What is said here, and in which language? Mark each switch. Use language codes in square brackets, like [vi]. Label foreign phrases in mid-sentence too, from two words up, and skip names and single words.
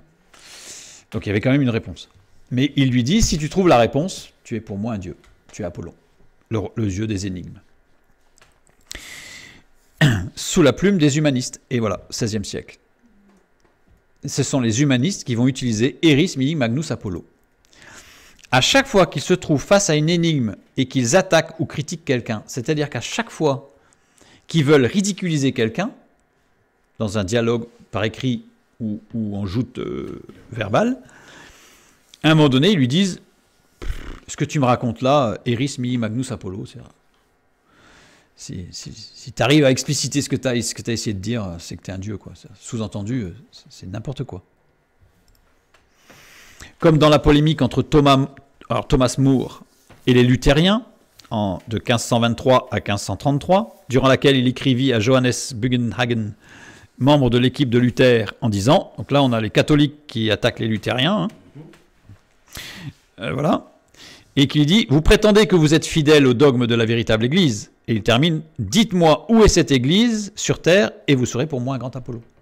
[fr] Donc il y avait quand même une réponse. Mais il lui dit, si tu trouves la réponse, tu es pour moi un dieu. Tu es Apollon, le dieu des énigmes. Sous la plume des humanistes. Et voilà, 16e siècle. Ce sont les humanistes qui vont utiliser [la] Eris mihi magnus Apollo. [fr] À chaque fois qu'ils se trouvent face à une énigme et qu'ils attaquent ou critiquent quelqu'un, c'est-à-dire qu'à chaque fois qu'ils veulent ridiculiser quelqu'un, dans un dialogue par écrit ou en joute verbale, à un moment donné, ils lui disent « Ce que tu me racontes là, [la] Eris mihi magnus Apollo, [fr] si tu arrives à expliciter ce que tu as essayé de dire, c'est que tu es un dieu. Quoi. Sous-entendu, c'est n'importe quoi. » Comme dans la polémique entre Thomas More et les luthériens, de 1523 à 1533, durant laquelle il écrivit à Johannes Bugenhagen, membre de l'équipe de Luther, en disant, donc là on a les catholiques qui attaquent les luthériens, voilà, et qui dit, vous prétendez que vous êtes fidèle au dogme de la véritable Église, et il termine, dites-moi où est cette Église sur terre, et vous serez pour moi un grand Apollo.